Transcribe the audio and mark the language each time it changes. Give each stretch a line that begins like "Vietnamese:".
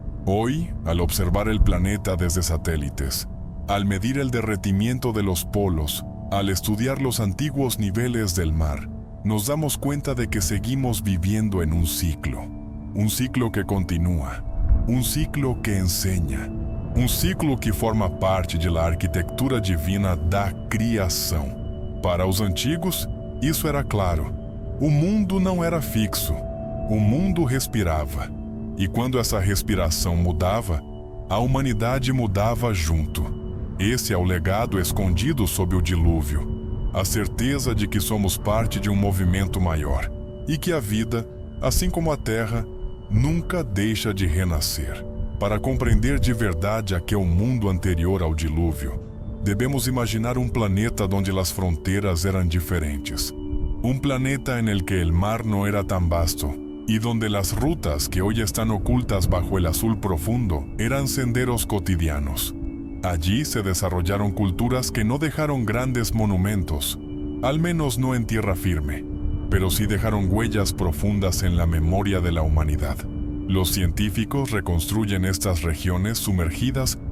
Spanish: Hoy, al observar el planeta desde satélites, al medir el derretimiento de los polos, al estudiar los antiguos niveles del mar, nos damos cuenta de que seguimos viviendo en un ciclo que continúa, un ciclo que enseña,
Portuguese: um ciclo que forma parte da arquitetura divina da criação. Para os antigos, isso era claro. O mundo não era fixo. O mundo respirava. E quando essa respiração mudava, a humanidade mudava junto. Esse é o legado escondido sob o dilúvio. A certeza de que somos parte de um movimento maior. E que a vida, assim como a terra, nunca deixa de renascer. Para compreender de verdade aquele mundo anterior ao dilúvio, devemos imaginar um planeta onde as fronteiras eram diferentes. Um planeta
Spanish: en el que el mar no era tan vasto y donde las rutas que hoy están ocultas bajo el azul profundo eran senderos cotidianos. Allí se desarrollaron culturas que no dejaron grandes monumentos, al menos no en tierra firme, pero sí dejaron huellas profundas en la memoria de la humanidad. Los científicos reconstruyen estas regiones sumergidas